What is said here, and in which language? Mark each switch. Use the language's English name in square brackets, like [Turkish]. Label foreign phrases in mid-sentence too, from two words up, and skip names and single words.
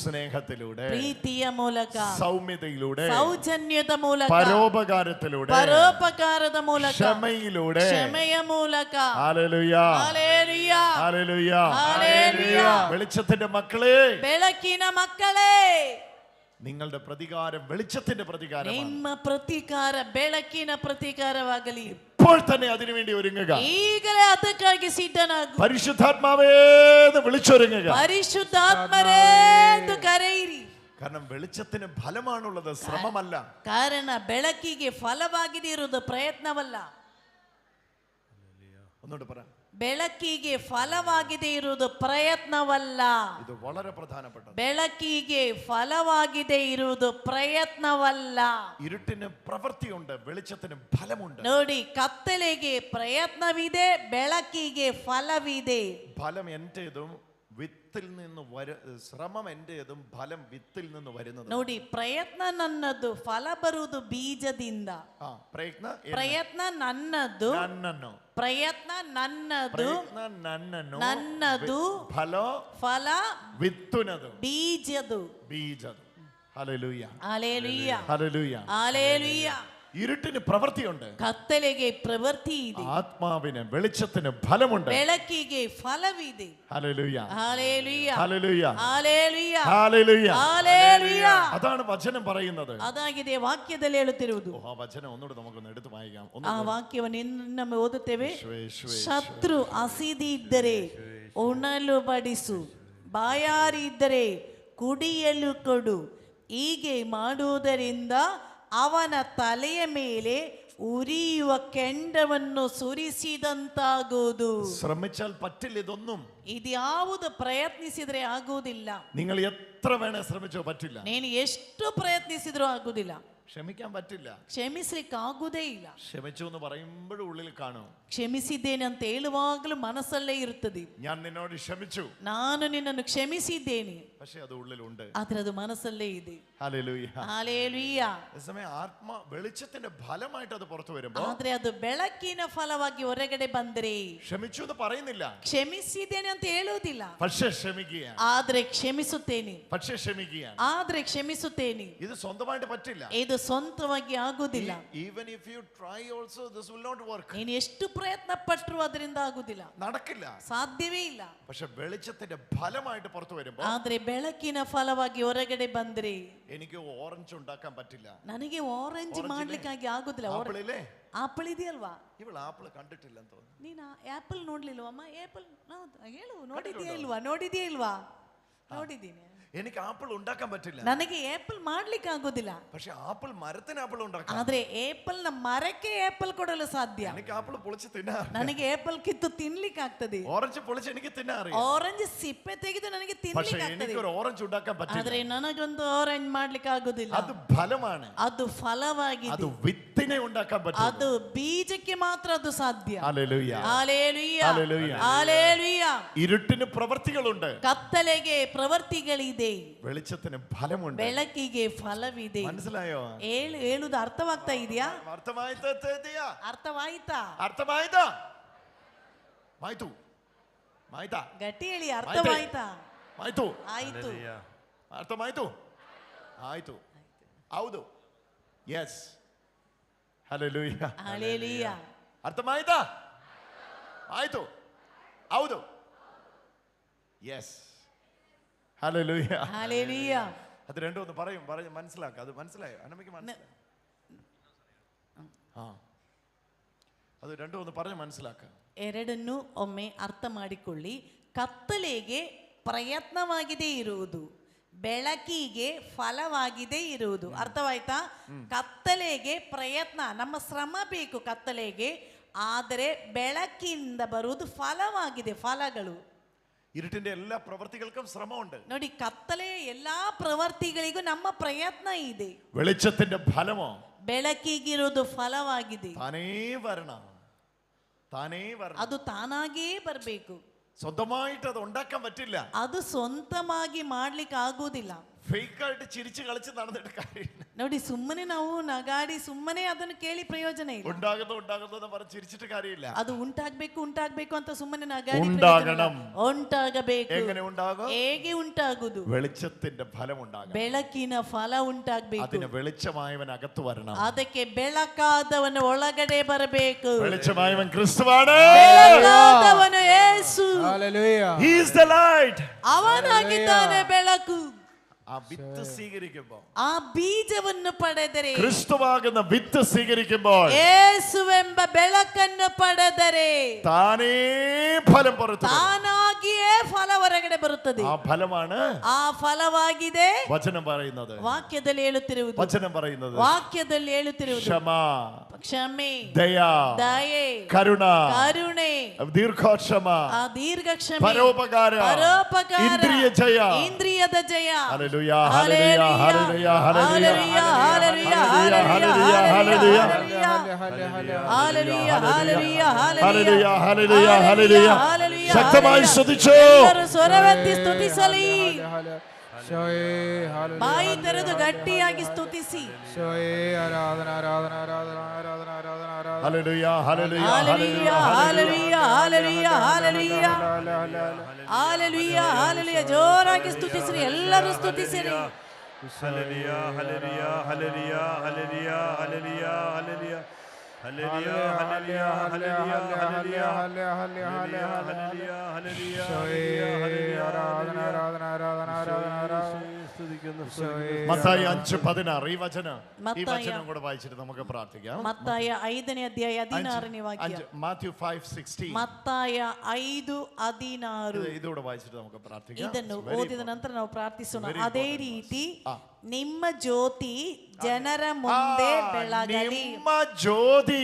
[Malayalam] സ്നേഹത്തിലൂടെ, [Kannada] ಪ್ರೀತಿಯ ಮೂಲಕ, [Malayalam] സൗമ്യതയിലൂടെ, [Kannada] ಸೌಜನ್ಯದ ಮೂಲಕ, [Malayalam] പരോപകാരത്തിലൂടെ, [Kannada] ಪರೋಪಕಾರದ ಮೂಲಕ, [Malayalam] ക്ഷമയിലൂടെ. [Kannada] ಕ್ಷಮೆಯ ಮೂಲಕ. [Malayalam] ഹല്ലേലൂയ, [Kannada] ಹಲ್ಲೆಲೂಯ, [Malayalam] ഹല്ലേലൂയ, ഹല്ലേലൂയ. വെളിച്ചത്തിന്റെ മക്കളെ, [Kannada] ಬೆಳಕಿನ ಮಕ್ಕಳೇ, [Malayalam] നിങ്ങളുടെ പ്രതികാരം വെളിച്ചത്തിന്റെ പ്രതികാരമാണ്. [Kannada] ನಿಮ್ಮ ಪ್ರತೀಕಾರ ಬೆಳಕಿನ ಪ್ರತೀಕಾರವಾಗಲಿ. [Malayalam] ഇപ്പോൾ തന്നെ അതിനുവേണ്ടി ഒരുങ്ങുക. [Kannada] ಈಗಲೇ ಅದಕ್ಕಾಗಿ ಸಿದ್ಧನಾಗು. [Malayalam] പരിശുദ്ധാത്മാവേ എന്ന് വിളിച്ചൊരുങ്ങുക. [Kannada] ಪರಿಶುದ್ಧಾತ್ಮರೇ ಎಂದು ಕರೆಯಿರಿ. [Malayalam] കാരണം വെളിച്ചത്തിന് ഫലമാണുള്ളത്, ശ്രമമല്ല. [Kannada] ಕಾರಣ ಬೆಳಕಿಗೆ ಫಲವಾಗಿದೆ ಇರುವುದು ಪ್ರಯತ್ನವಲ್ಲ. [Malayalam] ഒന്നുകൂടെ പറ. [Kannada] ಬೆಳಕಿಗೆ ಫಲವಾಗಿದೆ ಇರುವುದು ಪ್ರಯತ್ನವಲ್ಲ. [Malayalam] ഇത് വളരെ പ്രധാനപ്പെട്ടത്. [Kannada] ಬೆಳಕಿಗೆ ಫಲವಾಗಿದೆ ಇರುವುದು ಪ್ರಯತ್ನವಲ್ಲ. [Malayalam] ഇരുട്ടിന് പ്രവൃത്തിയുണ്ട്, വെളിച്ചത്തിന് ഫലമുണ്ട്. [Kannada] ನೋಡಿ, ಕತ್ತಲೆಗೆ ಪ್ರಯತ್ನವಿದೆ, ಬೆಳಕಿಗೆ ಫಲವಿದೆ. [Malayalam] ഫലം എന്റേതും വിത്തിൽ നിന്ന് ശ്രമം എന്റേതും ഫലം വിത്തിൽ നിന്ന് വരുന്നത്. [Kannada] ನೋಡಿ, ಪ್ರಯತ್ನ ನನ್ನದು, ಫಲ ಬರುವುದು ಬೀಜದಿಂದ. ಪ್ರಯತ್ನ ನನ್ನದು, ಪ್ರಯತ್ನ ನನ್ನದು, ನನ್ನದು, ಫಲ [Malayalam] വിത്തുനത്, [Kannada] ಬೀಜದು. [Malayalam] ഹല്ലേലൂയ, ഹല്ലേലൂയ, ഹല്ലേലൂയ, ഹല്ലേലൂയ. ഇരുട്ടിന് പ്രവൃത്തിയുണ്ട്, [Kannada] ಕತ್ತಲೆಗೆ ಪ್ರವೃತ್ತಿ ಇದೆ. [Malayalam] ആത്മാവിന് വെളിച്ചത്തിന് ഫലമുണ്ട്, [Kannada] ಬೆಳಕಿಗೆ ಫಲವಿದೆ. [Malayalam] ഹല്ലേലൂയ, ഹല്ലേലൂയ, ഹല്ലേലൂയ, ഹല്ലേലൂയ, ഹല്ലേലൂയ, ഹല്ലേലൂയ. അതാണ് വചനം പറയുന്നത്. [Kannada] ಅದಾಗಿದೆ ವಾಕ್ಯದಲ್ಲಿ ಹೇಳುತ್ತಿರುವುದು. [Malayalam] ആ വചനം ഒന്നുകൂടെ നമുക്കൊന്ന് എടുത്തു വായിക്കാം. [Kannada] ಆ ವಾಕ್ಯವನ್ನು ಇನ್ನೊಮ್ಮೆ ಓದುತ್ತೇವೆ. [Malayalam] യേശുവേ, [Kannada] ಶತ್ರು ಹಸಿದಿದ್ದರೆ ಉಣಲು ಬಡಿಸು, ಬಾಯಾರಿ ಇದ್ದರೆ ಕುಡಿಯಲು ಕೊಡು. ಹೀಗೆ ಮಾಡುವುದರಿಂದ ಅವನ ತಲೆಯ ಮೇಲೆ ಉರಿಯುವ ಕೆಂಡವನ್ನು ಸುರಿಸಿದಂತಾಗುವುದು. [Malayalam] ശ്രമിച്ചാൽ പറ്റില്ല ഇതൊന്നും. [Kannada] ಇದ್ಯಾವುದು ಪ್ರಯತ್ನಿಸಿದ್ರೆ ಆಗುವುದಿಲ್ಲ. [Malayalam] നിങ്ങൾ എത്ര വേണേ ശ്രമിച്ചോ പറ്റില്ല. [Kannada] ನೀನು ಎಷ್ಟು ಪ್ರಯತ್ನಿಸಿದ್ರೂ ಆಗುವುದಿಲ್ಲ. [Malayalam] ക്ഷമിക്കാൻ പറ്റില്ല. [Kannada] ಕ್ಷಮಿಸ್ಲಿಕ್ಕೆ ಆಗುವುದೇ ಇಲ್ಲ. [Malayalam] ക്ഷമിച്ചു എന്ന് പറയുമ്പോഴും ഉള്ളിൽ കാണും. [Kannada] ಕ್ಷಮಿಸಿದ್ದೇನೆ ಅಂತ ಹೇಳುವಾಗಲೂ ಮನಸ್ಸಲ್ಲೇ ಇರುತ್ತದೆ. [Malayalam] ഞാൻ നിന്നോട് ക്ഷമിച്ചു, [Kannada] ನಾನು ನಿನ್ನನ್ನು ಕ್ಷಮಿಸಿದ್ದೇನೆ, [Malayalam] പക്ഷെ അത് ഉള്ളിലുണ്ട്. [Kannada] ಆದ್ರೆ ಅದು ಮನಸ್ಸಲ್ಲೇ ಇದೆ. [Malayalam] ഹല്ലേലൂയ, [Kannada] ಹಲ್ಲೇಲೂಯ. [Malayalam] അതേസമയം വെളിച്ചത്തിന്റെ ഫലമായിട്ട് അത് പുറത്തു വരുമ്പോൾ, [Kannada] ಆದ್ರೆ ಅದು ಬೆಳಕಿನ ಫಲವಾಗಿ ಹೊರಗಡೆ ಬಂದರೆ, [Malayalam] ക്ഷമിച്ചു എന്ന് പറയുന്നില്ല, [Kannada] ಕ್ಷಮಿಸಿದ್ದೇನೆ ಅಂತ ಹೇಳುವುದಿಲ್ಲ, [Malayalam] പക്ഷെ ക്ഷമിക്കുക, [Kannada] ಆದ್ರೆ ಕ್ಷಮಿಸುತ್ತೇನೆ, [Malayalam] പക്ഷെ ക്ഷമിക്കുക. [Kannada] ಆದ್ರೆ ಕ್ಷಮಿಸುತ್ತೇನೆ. [Malayalam] ഇത് സ്വന്തമായിട്ട് പറ്റില്ല. [Kannada] ಇದು ಸ್ವಂತವಾಗಿ ಆಗುವುದಿಲ್ಲ. [English] Even if you try also, this will not work. [Kannada] ನೀನು ಎಷ್ಟು ಪ್ರಯತ್ನ ಪಟ್ಟರು ಅದರಿಂದ ಆಗುದಿಲ್ಲ, [Malayalam] നടക്കില്ല, [Kannada] ಸಾಧ್ಯವೇ ಇಲ್ಲ. [Malayalam] പക്ഷെ വെളിച്ചത്തിന്റെ ഫലമായിട്ട് പുറത്തു വരുമ്പോൾ, [Kannada] ಆದ್ರೆ ಬೆಳಕಿನ ಫಲವಾಗಿ ಹೊರಗಡೆ ಬಂದ್ರೆ, [Malayalam] എനിക്ക് ഓറഞ്ച് ഉണ്ടാക്കാൻ പറ്റില്ല, [Kannada] ನನಗೆ ಆರೆಂಜ್ ಮಾಡ್ಲಿಕ್ಕಾಗಿ ಆಗುದಿಲ್ಲ. [Malayalam] ആപ്പിളില്ലേ, [Kannada] ಆಪಲ್ ಇದೆಯಲ್ವಾ? ಇವಳು ಆಪಿൾ ಕಂಡಿಟ್ಟಿಲ್ಲ ಅಂತ തോന്നുന്നു. ನೀನು ಆಪಲ್ ನೋಡ್ಲಿಲ್ವಮ್ಮ? ಆಪಲ್ ಹೇಳು, ನೋಡಿದ್ಯಾ ಇಲ್ವಾ? ನೋಡಿದ್ಯಾ ಇಲ್ವಾ? ನೋಡಿದ್ದೀನಿ. [Malayalam] എനിക്ക് ആപ്പിൾ ഉണ്ടാക്കാൻ പറ്റില്ല, [Kannada] ನನಗೆ ಆಪಲ್ ಮಾಡ್ಲಿಕ್ಕೆ ಆಗೋದಿಲ್ಲ. [Malayalam] പക്ഷെ ആപ്പിൾ മരത്തിന് ആപ്പിൾ ഉണ്ടാക്കാം. [Kannada] ಆದ್ರೆ ಆಪಲ್ ನ ಮರಕ್ಕೆ ಆಪಲ್ ಕೊಡಲು ಸಾಧ್ಯ. [Malayalam] എനിക്ക് ആപ്പിൾ പൊളിച്ച് തിന്നാൻ, [Kannada] ನನಗೆ ಆಪಲ್ ಕಿತ್ತು ತಿನ್ಲಿಕ್ಕೆ ಆಗ್ತದೆ. [Malayalam] ഓറഞ്ച് പൊളിച്ച് എനിക്ക് തിന്നാൻ അറിയാം. [Kannada] ಆರೆಂಜ್ ಸಿಪ್ಪೆ ತೆಗೆದು ನನಗೆ [Malayalam] പക്ഷെ [Kannada] ತಿನ್ಲಿಕ್ಕೆ ಆಗ್ತದೆ. [Malayalam] എനിക്കൊരു ഓറഞ്ച് ഉണ്ടാക്കാൻ പറ്റില്ല. [Kannada] ಆದ್ರೆ ನನಗೊಂದು ಆರೆಂಜ್ ಮಾಡ್ಲಿಕ್ಕೆ ಆಗುದಿಲ್ಲ. [Malayalam] അത് ഫലമാണ്, [Kannada] ಅದು ಫಲವಾಗಿದೆ. [Malayalam] അത് വിത്തിനെ ഉണ്ടാക്കാൻ പറ്റും. [Kannada] ಅದು ಬೀಜಕ್ಕೆ ಮಾತ್ರ ಅದು ಸಾಧ್ಯ. [Malayalam] ഹല്ലേലൂയ, ഹല്ലേലൂയ, ഹല്ലേലൂയ, ഹല്ലേലൂയ. ഇരുട്ടിന് പ്രവൃത്തികളുണ്ട്, [Kannada] ಕತ್ತಲೆಗೆ ಪ್ರವೃತ್ತಿಗಳಿದೆ, [Malayalam] വെളിച്ചത്തിന് ഫലമുണ്ട്, [Kannada] ಬೆಳಕಿಗೆ ಫಲವಿದೆ. [Malayalam] മനസ്സിലായോ? [Kannada] ಹೇಳುದು ಅರ್ಥವಾಗ್ತಾ ಇದೆಯಾ? അർത്ഥമായിത്താ? ಅರ್ಥವಾಯ್ತಾ? ಆಯ್ತು, ಆಯ್ತಾ, ಗಟ್ಟಿ ಹೇಳಿ, ಅರ್ಥವಾಯ್ತಾ? മായ്തു, ಆಯ್ತು. ಅರ್ಥವಾಯ್ತು, ಆಯ್ತು, ಹೌದು, യെസ്, ഹല്ലേലൂയ, ಹಲ್ಲೇಲೂಯ. ಅರ್ಥವಾಯ್ತಾ? ಆಯ್ತು, ಹೌದು, യെസ്, ഹല്ലേലൂയ, [Malayalam] ഹല്ലേലൂയ. അത് രണ്ടും ഒന്ന് പറയും, മനസ്സിലാക്കാം. അത് മനസ്സിലായോ? അനമ്മയ്ക്ക് മനസ്സിലായോ? ആ, അത് രണ്ടും ഒന്ന് പറഞ്ഞ് മനസ്സിലാക്കാം. [Kannada] ಎರಡನ್ನು ಒಮ್ಮೆ ಅರ್ಥ ಮಾಡಿಕೊಳ್ಳಿ. ಕತ್ತಲೆಗೆ ಪ್ರಯತ್ನವಾಗಿದೆ ಇರುವುದು, ಬೆಳಕಿಗೆ ಫಲವಾಗಿದೆ ಇರುವುದು. ಅರ್ಥವಾಯ್ತಾ? ಕತ್ತಲೆಗೆ ಪ್ರಯತ್ನ, ನಮ್ಮ ಶ್ರಮ ಬೇಕು ಕತ್ತಲೆಗೆ, ಆದರೆ ಬೆಳಕಿಂದ ಬರುವುದು ಫಲವಾಗಿದೆ, ಫಲಗಳು. [Malayalam] ഇരുട്ടിന്റെ എല്ലാ പ്രവൃത്തികൾക്കും ശ്രമമുണ്ട്. [Kannada] ನೋಡಿ, ಕತ್ತಲೆಯ ಎಲ್ಲಾ ಪ್ರವೃತ್ತಿಗಳಿಗೂ ನಮ್ಮ ಪ್ರಯತ್ನ ಇದೆ. [Malayalam] വെളിച്ചത്തിന്റെ ഫലമോ [Kannada] ಬೆಳಕಿಗಿರುವುದು ಫಲವಾಗಿದೆ. [Malayalam] താനേ വരണം, താനേ വരണം. [Kannada] ಅದು ತಾನಾಗೇ ಬರಬೇಕು. [Malayalam] സ്വന്തമായിട്ട് അത് ഉണ്ടാക്കാൻ പറ്റില്ല. [Kannada] ಅದು ಸ್ವಂತವಾಗಿ ಮಾಡ್ಲಿಕ್ಕೆ ಆಗುವುದಿಲ್ಲ. [Malayalam] ഫേക്ക് ആയിട്ട് ചിരിച്ച് കളിച്ച് നടന്നിട്ട് കാര്യമില്ല. [Kannada] ನೋಡಿ ಸುಮ್ಮನೆ ನಾವು ನಗಾಡಿ ಸುಮ್ಮನೆ ಅದನ್ನು ಕೇಳಿ ಪ್ರಯೋಜನ ಇಲ್ಲ. [Malayalam] ഉണ്ടാകുന്നു പറഞ്ഞ് ചിരിച്ചിട്ട് കാര്യമില്ല. [Kannada] ಅದು ಉಂಟಾಗಬೇಕು ಅಂತ ಸುಮ್ಮನೆ ನಗಾಡಿ [Malayalam] ഉണ്ടാകണം. [Kannada] ಉಂಟಾಗಬೇಕು. [Malayalam] എങ്ങനെ ഉണ്ടാകും? [Kannada] ಹೇಗೆ ಉಂಟಾಗುವುದು? [Malayalam] വെളിച്ചത്തിന്റെ ഫലം ഉണ്ടാകണം. [Kannada] ಬೆಳಕಿನ ಫಲ ಉಂಟಾಗಬೇಕು. [Malayalam] അതിന് വെളിച്ചമായവൻ അകത്ത് വരണം. [Kannada] ಅದಕ್ಕೆ ಬೆಳಕಾದವನು ಒಳಗಡೆ ಬರಬೇಕು. [Malayalam] വെളിച്ചമായവൻ ക്രിസ്തുവാണ്. [Kannada] ಬೆಳಕಾದವನು ಯೇಸು. [English] Hallelujah. He is the light. [Kannada] ಅವನಾಗಿದ್ದಾನೆ ಬೆಳಕು. [Malayalam] ആ വിത്ത് സ്വീകരിക്കുമ്പോൾ, [Kannada] ಆ ಬೀಜವನ್ನು ಪಡೆದರೆ, [Malayalam] ക്രിസ്തുവാകുന്ന വിത്ത് സ്വീകരിക്കുമ്പോൾ, [Kannada] ಯೇಸುವೆಂಬ ಬೆಳಕನ್ನು ಪಡೆದರೆ [Malayalam] താനേ ഫലം പുറത്തു വരും. [Kannada] ತಾನಾಗಿಯೇ ಫಲ ಹೊರಗಡೆ ಬರುತ್ತದೆ. [Malayalam] ആ ಫಲമാണ് [Kannada] ಆ ಫಲವಾಗಿದೆ [Malayalam] വചനം പറയുന്നത്. [Kannada] ವಾಕ್ಯದಲ್ಲಿ ಹೇಳುತ್ತಿರುವುದು. [Malayalam] വചനം പറയുന്നത് [Kannada] ವಾಕ್ಯದಲ್ಲಿ ಹೇಳುತ್ತಿರುವುದು [Malayalam] ക്ഷമ, [Kannada] ಕ್ಷಮೆ, [Malayalam] ദയ, [Kannada] ದಯೆ, [Malayalam] കരുണ, [Kannada] ಕರುಣೆ, [Malayalam] ദീർഘക്ഷമ, [Kannada] ಆ ದೀರ್ಘಕ್ಷಮೆ, [Malayalam] പരോപകാര, [Kannada] ಪರೋಪಕಾರ, ಇಂದ್ರಿಯ ಜಯ. ಇಂದ್ರಿಯದ ಜಯ. [Malayalam] ഹല്ലേലൂയ, ഹല്ലേലൂയ, ഹല്ലേലൂയ, ഹല്ലേലൂയ, ഹല്ലേലൂയ, ഹല്ലേലൂയ, ഹല്ലേലൂയ, ഹല്ലേലൂയ, ഹല്ലേലൂയ, ഹല്ലേലൂയ, ഹല്ലേലൂയ, ഹല്ലേലൂയ. ഹല്ലേലൂയ. ശക്തമായി സ്തുതിച്ചു. [Kannada] ಎಲ್ಲರೂ ಸ್ವರವೆತ್ತಿ ಸ್ತುತಿಸಲಿ. ಬಾಯಿ ತೆರೆದು ಗಟ್ಟಿಯಾಗಿ ಸ್ತುತಿಸಿ. [Malayalam] ഹല്ലേലൂയ, ഹല്ലേലൂയ, ഹല്ലേലൂയ, ഹല്ലേലൂയ, ഹല്ലേലൂയ, ഹല്ലേലൂയ, [Kannada] ಹಲ್ಲೆಲೂಯಾ, ಹಲ್ಲೆಲೂಯಾ. ಜೋರಾಗಿ ಸ್ತುತಿಸಿರಿ, ಎಲ್ಲರೂ ಸ್ತುತಿಸಿರಿ. [Malayalam] ഹല്ലേലൂയ, ഹല്ലേലൂയ, ഹല്ലേലൂയ, ഹല്ലേലൂയ, ഹല്ലേലൂയ, ഹല്ലേലൂയ, ഹല്ലേലൂയ, ഹല്ലേലൂയ, ഹല്ലേലൂയ, ഹല്ലേലൂയ, ഹല്ലേലൂയ, മത്തായി 5:16 ഈ വചനം കൂടെ വായിച്ചിട്ട് നമുക്ക് പ്രാർത്ഥിക്കാം. [Kannada] മത്തായ 5ನೇ ಅಧ್ಯಾಯ 16ನೇ ವಾಕ್ಯ. [Malayalam] മാത്യു 5:16. [Kannada] ಮತ್ತಾಯ 5:16. [Malayalam] ഇതൂടെ വായിച്ചിട്ട് നമുക്ക് പ്രാർത്ഥിക്കാം. [Kannada] ಇದನ್ನು ಓದಿದ ನಂತರ ನಾವು ಪ್ರಾರ್ಥಿಸೋಣ. ಅದೇ ರೀತಿ ನಿಮ್ಮ ಜ್ಯೋತಿ ಜನರ ಮುಂದೆ ಬೆಳಗಲಿ. ನಿಮ್ಮ ಜ್ಯೋತಿ